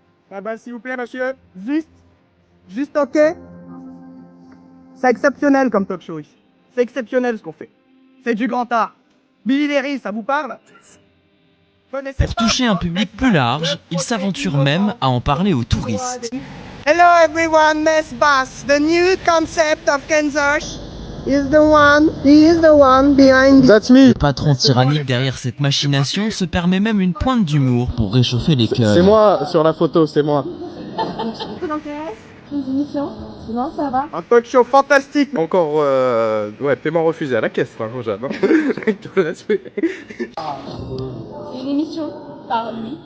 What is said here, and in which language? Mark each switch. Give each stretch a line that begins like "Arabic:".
French: Ah bah, s'il vous plaît, monsieur. Juste ok. C'est exceptionnel comme talk show ici. C'est exceptionnel ce qu'on fait. C'est du grand art. Billy Derry, ça vous parle? Pour toucher un public plus large, ils s'aventurent même à en parler aux touristes.
English: Hello everyone, Mesbas, the new concept of Kenzosh. is the one, he is the one behind. That's me.
French: Le patron tyrannique derrière cette machination se permet même une pointe d'humour pour réchauffer les cœurs. C'est moi sur la photo, c'est moi. Ça t'intéresse? Une émission? Non, ça va? Un talk show fantastique. Encore, ouais, paiement refusé à la caisse, franchement, j'adore. C'est une émission par lui.